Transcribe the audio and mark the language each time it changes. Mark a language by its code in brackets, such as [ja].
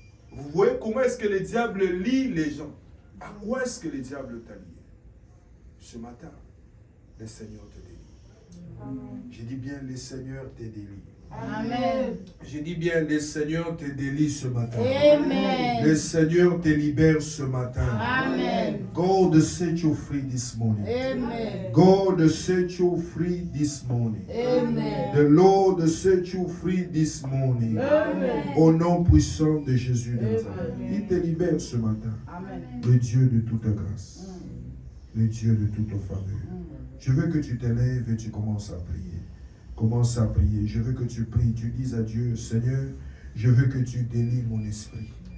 [fr] Vous voyez comment est-ce que les diables lient les gens? À quoi est-ce que les diables t'a lié? Ce matin, le Seigneur te délivre. J'ai dit bien, le Seigneur te délivre. Amen. Je dis bien, le Seigneur te délie ce matin. Amen. Le Seigneur te libère ce matin. Amen. [en] God set you free this morning. Amen. God set you free this morning. Amen. The Lord set you free this morning. Amen. [fr] Au nom puissant de Jésus de Nazareth. Il te libère ce matin. Amen. Le Dieu de toute grâce. Le Dieu de toute faveur. Je veux que tu te lèves et tu commences à prier. Commence à prier. Je veux que tu pries. Tu dises à Dieu, Seigneur, je veux que tu délies mon esprit.